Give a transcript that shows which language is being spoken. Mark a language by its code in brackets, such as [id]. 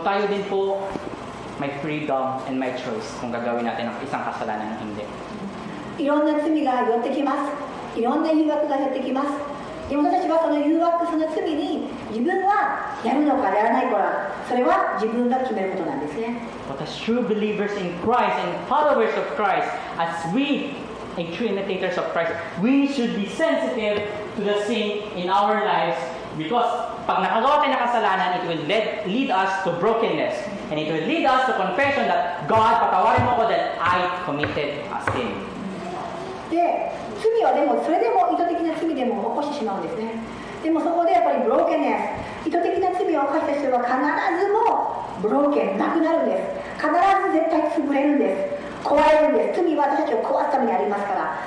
[tl] So tayo din po may [en] freedom and my choice [tl] kung gagawin natin ang isang kasalanan o hindi. [ja] いろんな罪が寄ってきます。いろんな誘惑が寄ってきます。でも私たちはその誘惑、その罪に自分はやるのかやらないか、それは自分が決めることなんですね。 [en] But as true believers in Christ and followers of Christ, as we and true imitators of Christ, we should be sensitive to the sin in our lives because [tl] pag nakagawa tayo ng kasalanan, [en] it will lead us to brokenness and it will lead us to confession that God, [tl] patawarin mo ako [en] that I committed a sin. [ja] で罪はでもそれでも意図的な罪でも起こしてしまうんですね。でもそこでやっぱりブローケンネス、意図的な罪を犯した人は必ずもブローケンなくなるんです。必ず絶対潰れるんです。壊れるんです。罪は私たちを壊すためにありますから。